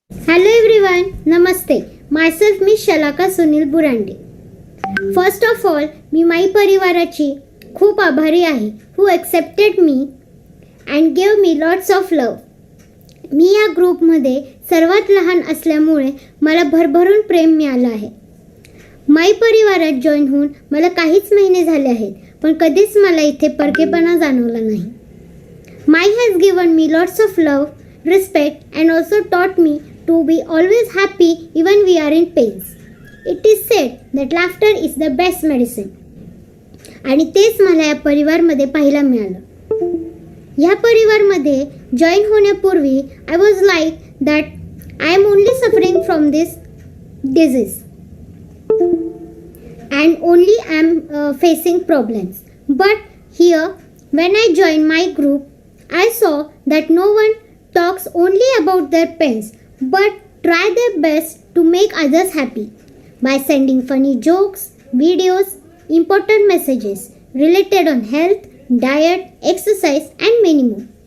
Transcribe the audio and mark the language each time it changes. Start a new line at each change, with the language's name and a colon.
English: Hello everyone, Namaste. Myself Miss Shalaka Sunil Burande. First of all,
Marathi: मी माई परिवाराची खूप आभारी आहे
English: who accepted me and gave me lots of love.
Marathi: मी या ग्रुपमध्ये सर्वात लहान असल्यामुळे मला भरभरून प्रेम मिळालं आहे. माई परिवारात जॉईन होऊन मला काहीच महिने झाले आहेत, पण कधीच मला इथे परकेपणा जाणवला नाही.
English: Mai has given me lots of love, respect and also taught me to be always happy even we are in pains. It is said that laughter is the best medicine.
Marathi: आणि तेच मला या परिवारमध्ये पाहायला मिळालं. ह्या परिवारमध्ये जॉईन होण्यापूर्वी
English: I was like that I am only suffering from this disease and only I am facing problems. But here when I joined my group, I saw that no one talks only about their pains, but try their best to make others happy by sending funny jokes, videos, important messages related on health, diet, exercise and many more.